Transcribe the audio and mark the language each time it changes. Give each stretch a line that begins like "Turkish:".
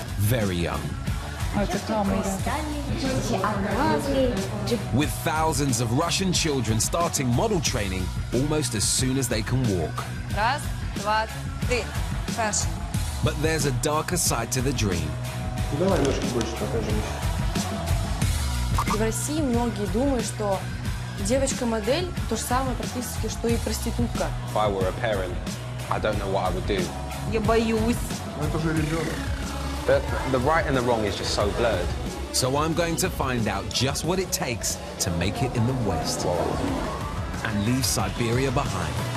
English: Very young. With thousands of Russian children starting model training almost as soon as they can walk.
Russian: Раз, два, три. Fashion.
English: But there's a darker side to the dream.
Russian: В России многие думают, что девочка-модель то же самое практически, что и проститутка.
English: If I were a parent, I don't know what I would do.
Russian: Я боюсь.
English: The right and the wrong is just so blurred. So I'm going to find out just what it takes to make it in the West and leave Siberia behind.